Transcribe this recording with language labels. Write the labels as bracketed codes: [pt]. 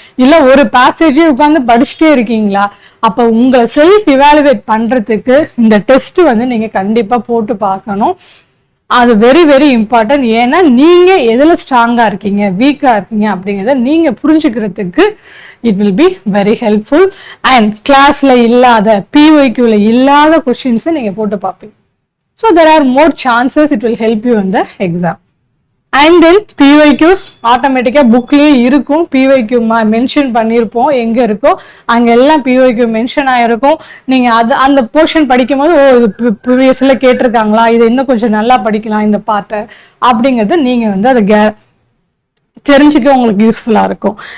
[ta] இல்ல ஒரு பேசேஜே உட்காந்து படிச்சுட்டே இருக்கீங்களா. அப்ப உங்களை செல்ஃப் இவாலுவேட் பண்றதுக்கு இந்த டெஸ்ட் வந்து நீங்க கண்டிப்பா போட்டு பார்க்கணும். அது வெரி வெரி இம்பார்ட்டன்ட். ஏன்னா நீங்க எதுல ஸ்ட்ராங்கா இருக்கீங்க, வீக்கா இருக்கீங்க அப்படிங்கிறத நீங்க புரிஞ்சுக்கிறதுக்கு [en] It will be very helpful. [ta] And கிளாஸ்ல இல்லாத PYQல இல்லாத கொஸ்டின்ஸை நீங்க போட்டு பார்ப்பீங்க. [en] So there are more chances it will help you in the exam. And then [ta] PYQs ஆட்டோமேட்டிக்கா புக்லயே இருக்கும். PYQ மென்ஷன் பண்ணியிருப்போம், எங்க இருக்கோ அங்க எல்லாம் PYQ மென்ஷன் ஆயிருக்கும். நீங்க அந்த போர்ஷன் படிக்கும் போது இது ப்ரீவியஸ்ல கேட்டிருக்காங்களா, இது இன்னும் கொஞ்சம் நல்லா படிக்கலாம் இந்த பார்ட்டை அப்படிங்கிறது நீங்க வந்து அதை தெரிஞ்சுக்க உங்களுக்கு யூஸ்ஃபுல்லா இருக்கும்.